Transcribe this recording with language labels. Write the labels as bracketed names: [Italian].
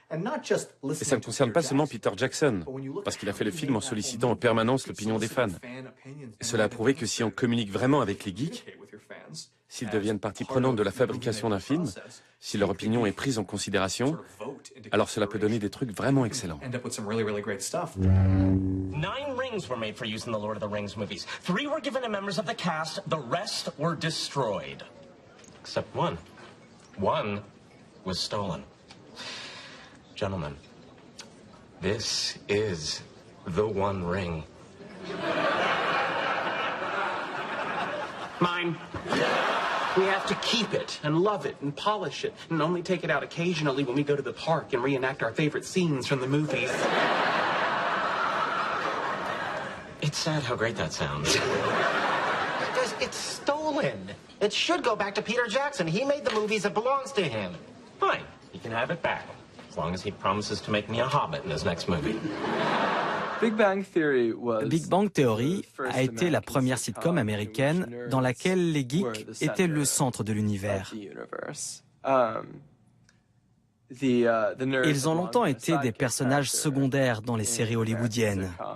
[French] Et ça ne concerne pas seulement Peter Jackson, parce qu'il a fait le film en sollicitant en permanence l'opinion des fans. Et cela a prouvé que si on communique vraiment avec les geeks, s'ils deviinent partie prenante de la fabrication d'un film, si leur opinion est prise en considération, alors cela peut donner des trucs vraiment excellents. [English] 9 rings were made for use in the Lord of the Rings movies. 3 were given to members of the cast, the rest were destroyed. Except one. One was stolen. Gentlemen, this is the One Ring. Mine. We have to keep it and love it and polish it and only take it out occasionally when we go to the park and reenact our favorite scenes from the movies. It's sad how great that sounds. Because it's stolen. It should go back to Peter Jackson. He made the movies. It belongs to him. Fine. He can have it back. As long as he promises to make me a hobbit in his next movie. [French] Big Bang Theory a été la première sitcom américaine dans laquelle les geeks étaient le centre de l'univers. Ils ont longtemps été des personnages secondaires dans les séries hollywoodiennes.